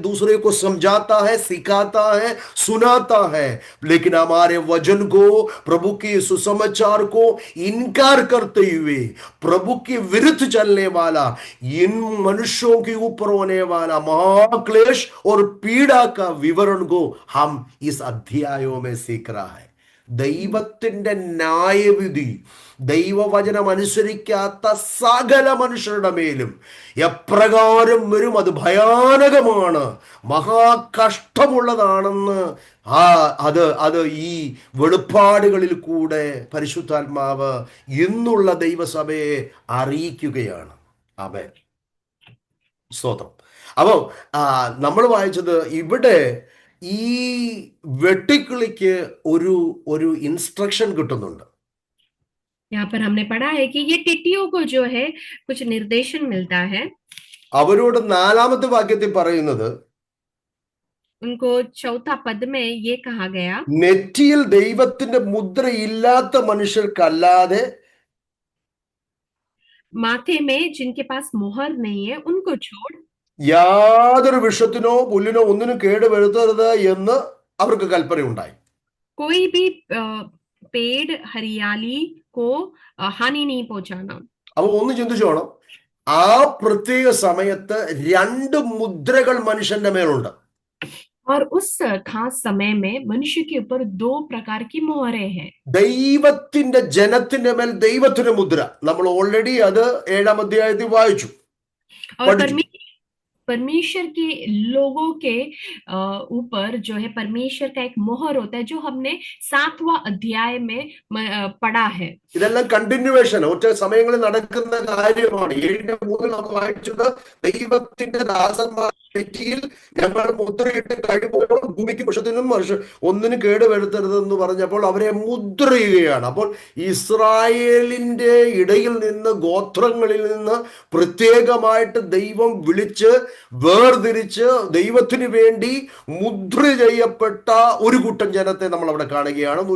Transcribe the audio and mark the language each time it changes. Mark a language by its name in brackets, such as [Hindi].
[Hindi] दूसरे को समझाता है, सिखाता है, सुनाता है, लेकिन हमारे वचन को, प्रभु के सुसमाचार को इनकार करते हुए प्रभु के विरुद्ध चलने वाला, इन मनुष्यों के ऊपर होने वाला महाक्लेश और पीड़ा का विवरण को हम इस अध्यायों में सीख रहा है. [Malayalam] ദൈവത്തിന്റെ ന്യായവിധി ദൈവവചനം അനുസരിക്കാത്ത സകല മനുഷ്യരുടെ മേലും എപ്രകാരം വരും, അത് ഭയാനകമാണ്, മഹാകഷ്ടമുള്ളതാണെന്ന് അത് ഈ വെളിപ്പാടുകളിൽ കൂടെ പരിശുദ്ധാത്മാവ് ഇന്നുള്ള ദൈവസഭയെ അറിയിക്കുകയാണ്. ആമേൻ, സ്തോത്രം. അപ്പോ നമ്മൾ വായിച്ചത് ഇവിടെ ഈ വെട്ടിക്കിളിക്ക് ഒരു ഇൻസ്ട്രക്ഷൻ കിട്ടുന്നുണ്ട്. [Hindi] यहाँ पर हमने पढ़ा है कि ये टिट्टियों को जो है कुछ निर्देशन मिलता है. [Malayalam] അവരോട് 4-ാമത്തെ വാക്യത്തിൽ പറയുന്നത്, [Hindi] उनको चौथा पद में ये कहा गया, [Malayalam] നെറ്റിയിൽ ദൈവത്തിന്റെ മുദ്രയില്ലാത്ത മനുഷ്യർക്കല്ലാതെ [Hindi] माथे में जिनके पास मोहर नहीं है उनको छोड़ [Malayalam] യാതൊരു വിഷത്തിനോ പുല്ലിനോ ഒന്നിനും കേട് വരുത്തരുത് എന്ന് അവർക്ക് കൽപ്പനയുണ്ടായി. [Hindi] कोई भी पेड़ हरियाली को हानि नहीं पहुंचाना. [Malayalam] അപ്പൊ ഒന്ന് ചിന്തിച്ചോണം, ആ പ്രത്യേക സമയത്ത് 2 മുദ്രകൾ മനുഷ്യന്റെ മേലുണ്ട്. [Hindi] और उस खास समय में मनुष्य के ऊपर 2 प्रकार की मोहरें हैं. [Malayalam] ദൈവത്തിന്റെ ജനത്തിന്റെ മേൽ ദൈവത്തിന്റെ മുദ്ര, നമ്മൾ ഓൾറെഡി അത് 7-ാം അധ്യായത്തിൽ വായിച്ചു. [Hindi] और परमेश्वर के लोगों के ऊपर जो है परमेश्वर का एक मोहर होता है, जो हमने 7वां अध्याय में पढ़ा है. [Malayalam] ഇതെല്ലാം കണ്ടിന്യൂവേഷൻ, ഒറ്റ സമയങ്ങളിൽ നടക്കുന്ന കാര്യമാണ്. 7:3 നമുക്ക് വായിച്ചത്, ദൈവത്തിന്റെ ദാസന്മാർ നെറ്റിയിൽ ഞങ്ങൾ മുദ്രയിട്ട് കഴിയുമ്പോൾ ഭൂമിക്ക് വൃക്ഷത്തിനും ഒന്നിനും കേട് വരുത്തരുതെന്ന് പറഞ്ഞപ്പോൾ അവരെ മുദ്ര ചെയ്യുകയാണ്. അപ്പോൾ ഇസ്രായേലിന്റെ ഇടയിൽ നിന്ന്, ഗോത്രങ്ങളിൽ നിന്ന് പ്രത്യേകമായിട്ട് ദൈവം വിളിച്ച് വേർതിരിച്ച് ദൈവത്തിന് വേണ്ടി മുദ്ര ചെയ്യപ്പെട്ട ഒരു കൂട്ടം ജനത്തെ നമ്മൾ അവിടെ കാണുകയാണ്.